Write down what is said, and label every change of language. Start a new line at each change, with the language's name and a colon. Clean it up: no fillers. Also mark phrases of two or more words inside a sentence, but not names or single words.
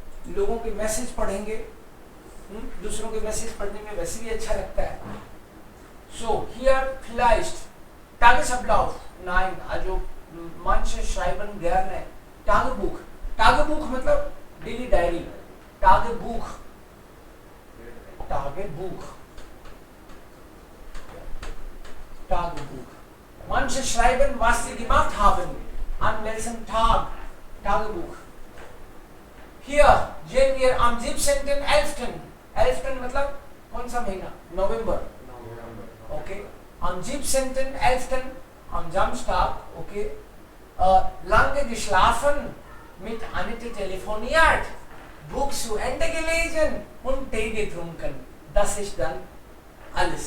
Hindi: लोगों के मैसेज पढ़ेंगे, दूसरों के मैसेज पढ़ने में वैसे भी अच्छा लगता है.
German: So here vielleicht Tagesablauf, nein, also manche schreiben gerne Tagebuch.
Hindi: Tagebuch मतलब
English: daily diary.
German: Tagebuch, Tagebuch, Tagebuch. Manche schreiben, was sie gemacht haben an welchem Tag. Tagebuch. Hier sehen wir am 17.11. 11.
Hindi: मतलब कौन सा महीना?
German: November. Okay. Am 17.11. am Samstag, okay, lange geschlafen, mit Annette telefoniert, Buch zu Ende gelesen und Tee getrunken. Das ist dann alles.